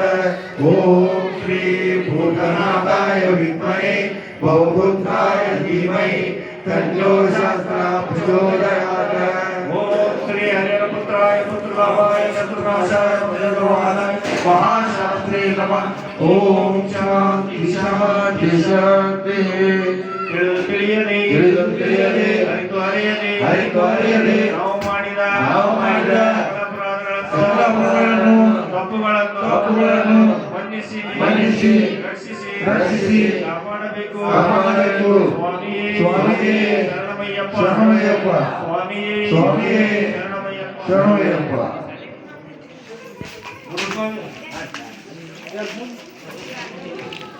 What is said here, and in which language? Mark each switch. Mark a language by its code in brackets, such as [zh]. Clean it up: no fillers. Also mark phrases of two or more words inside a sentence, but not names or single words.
[sa] ओम श्री भूतनाथाय विद्महे भवपुत्राय धीमहि तन्नो शास्त्रा प्रचोदयात्। ओम श्री हरिपुत्राय पुत्रभावाय चतुर्नाशाय भजगवानाय महाशास्त्रे नमः। ओम शांति शांति शांति। [kn] ತಿಳಿಯದೆ ಹರಿದ್ವಾರಿಯದೆ ನಾವು ಮಾಡಿದ ತಪ್ಪುಗಳನ್ನು ಮನ್ನಿಸಿ ರಕ್ಷಿಸಿ ಕಾಪಾಡಬೇಕು ಸ್ವಾಮಿಯೇ ಶರಣಮಯ್ಯಪ್ಪ ಸ್ವಾಮಿಯೇ ಶರಣಮಯ್ಯಪ್ಪ